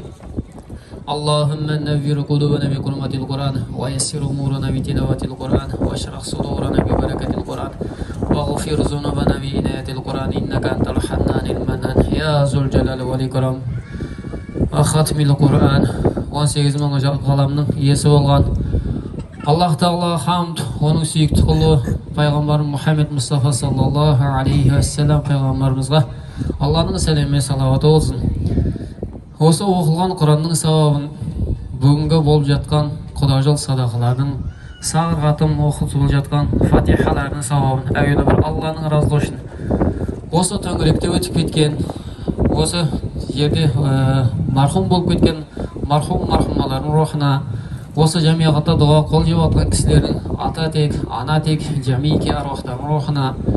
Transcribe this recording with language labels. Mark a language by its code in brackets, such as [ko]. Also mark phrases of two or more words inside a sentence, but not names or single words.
[ar] اللهم نوّر قلوبنا بكلمة القرآن ويسر أمورنا بتلاوة القرآن واشرح صدورنا ببركة القرآن واغفر ذنوبنا بعناية القرآن إنك أنت الحنان المنان يا ذو الجلال والإكرام. ختم القرآن [kk] 18 мыңға қаламның иесі болған Аллах Тағала хамд, оның сүйікті құлы пайғамбар Мұхаммед Мұстафа [ar] صلى الله عليه وسلم [kk] пайғамбарымызға Алланың сәлемі салауаты болсын. Осы оқылған Құранның сауабын бүгінгі болып жатқан құдажыл садақалардың сағыр қатым оқытылып жатқан фатихалардың сауабын әуелі бір Алланың разылығы үшін осы төңіректе өтіп кеткен осы жерде мархум болып кеткен мархумалардың рухына осы жамиғатта дұға қол жеп жатқан кісілердің ата тек, ана тек, жамике аруақтардың рухына